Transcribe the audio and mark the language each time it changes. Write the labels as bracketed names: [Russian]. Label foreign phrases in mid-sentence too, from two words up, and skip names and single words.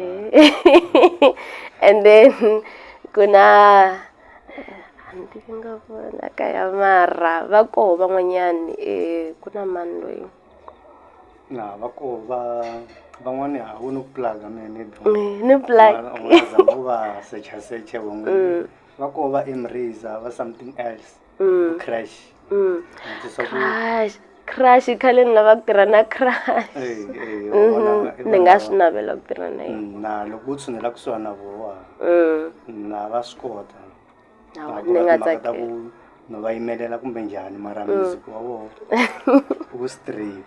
[Tsonga] And then ku na a ni tivi nga vona kaya mara va koho van'wanyani, ku na mani loyi va koho van'wani a wu ni ku plug-a ni plug u nga zama u va secha van'wani. Va koho va Emraiser, va [English] something else, [Tsonga] Crash. Crash khale ni lava ku tirha na Crash. Ni nga swi navela ku tirha na yena. Na loko u tshunela kusuhani na voho na va swi kota. Ni nga tsakela ku no va yimelela kumbe njhani mara music wa vona u straight.